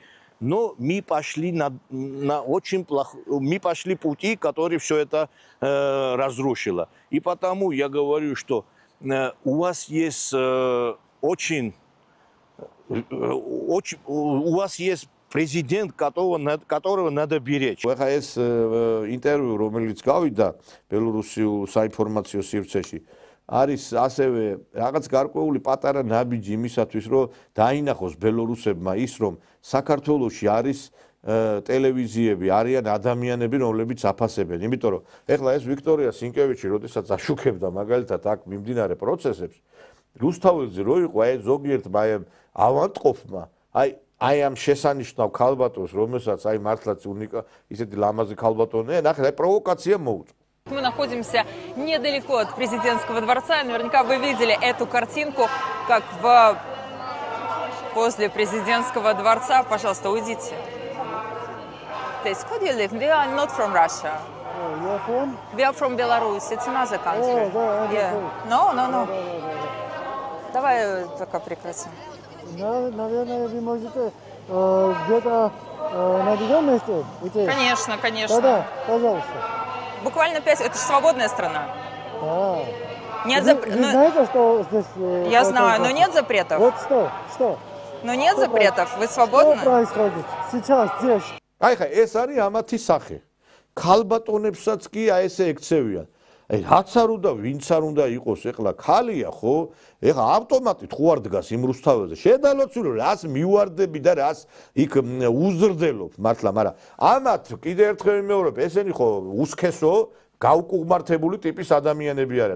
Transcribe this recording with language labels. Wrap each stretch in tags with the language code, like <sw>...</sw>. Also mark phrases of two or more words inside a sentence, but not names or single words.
<ru>Но мы пошли мы пошли пути, которые все это разрушило. И потому я говорю, что у вас есть у вас есть президент, которого надо беречь.</ru> <ka>Ეხა ეს ინტერვიუ, რომელიც გავიდა ბელორუსიულ საინფორმაციო სივრცეში, არის ასევე რაღაც გარკვეული პატარა ნაბიჯი იმისათვის, რომ დაინახოს ბელორუსებმა ის, რომ საქართველოში არის ტელევიზიები, არიან ადამიანები, რომლებიც აფასებენ. იმიტომ რომ ეხლა ეს ვიქტორია სინკევიჩი, როდესაც აშუქებდა მაგალითად აქ მიმდინარე პროცესებს, რუსთაველზე რო იყო აი ზოგიერთმა ავანტყოფმა, აი ამ შესანიშნავ ქალბატონს, რომელსაც აი მართლაც ისეთი ლამაზი ქალბატონია, ნახე, აი პროვოკაცია მოუწვა.</ka> <ru>Мы находимся недалеко от президентского дворца. Наверняка вы видели эту картинку, как возле президентского дворца. Пожалуйста, уйдите.</ru> <en>This, could you live? We are not from Russia. You are from? We are from Belarus. It's another country. No.</en> <ru>Давай пока прекратим. Наверное, вы можете где-то на другом месте уйти? Конечно. Да, пожалуйста. Буквально 5. Это же свободная страна. Нет Вы знаете, что здесь... Я знаю, но нет запретов. Вот что? Но нет запретов. Вы свободны? Что происходит сейчас здесь?</ru> <ka>აი ხა ეს არის ამათი სახე. ქალბატონებსაც კი აი ესე ექცევიან. აი რაც არ უნდა, ვინც არ უნდა იყოს, ეხლა ქალია ხო? ეხლა ავტომატით ხო არ დგას იმ რუსთაველზე. შედალოცული რას მივარდები და რას იქ უზრდელობ მართლა, მაგრამ ამათ კიდე ერთხელ ვიმეორებ, ესენი ხო უსქესო, გაუკუღმართებული ტიპის ადამიანები არიან.</ka>